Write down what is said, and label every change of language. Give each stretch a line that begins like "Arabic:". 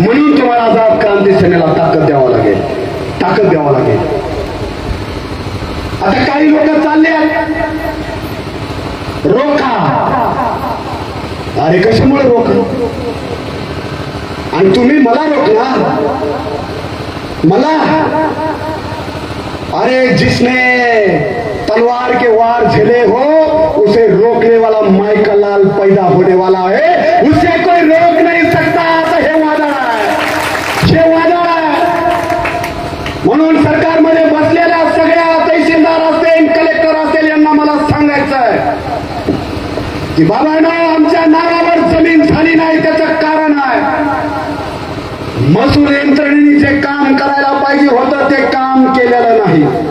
Marathi: म्हणून तुम्हाला आझाद क्रांती सेनेला ताकद द्यावं लागेल, ताकद द्यावं लागेल. आता काही लोक चालले रोखा, अरे कशामुळे रोखा? आणि तुम्ही मला रोखला, मला?
Hindi: अरे जिसने तलवार के वार झेले हो उसे रोकने वाला माइकल लाल पैदा होने वाला है, उसे कोई रोक नहीं सकता.
Marathi: हे वादळ आहे, हे वादळ आहे. म्हणून सरकारमध्ये बसलेल्या सगळ्या तहसीलदार असेल कलेक्टर असेल यांना मला सांगायचं आहे की बाबांनो, आमच्या नावावर जमीन झाली नाही त्याचं कारण आहे महसूल यंत्रणेने जे काम करायला पाहिजे होतं ते काम केलेलं नाही.